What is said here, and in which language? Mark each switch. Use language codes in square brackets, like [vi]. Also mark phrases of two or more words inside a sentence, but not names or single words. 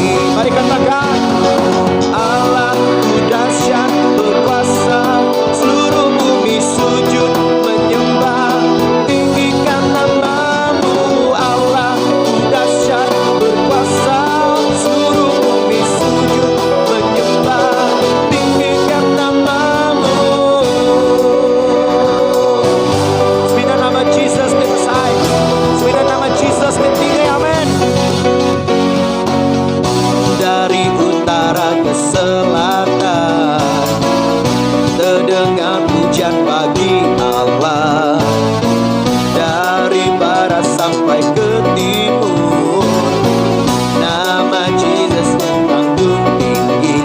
[id] Mari katakan, Allahku dahsyat berkuasa, seluruh bumi sujud menyembah, tinggikan namamu. Allahku dahsyat berkuasa, seluruh bumi sujud menyembah, tinggikan namamu. [iba] Semina nama Jesus besar, semina nama Jesus tinggi. Amin. [id] Dari utara ke selatan, terdengar pujian bagi Allah. Dari barat sampai ke timur, nama Jesus disanjung tinggi.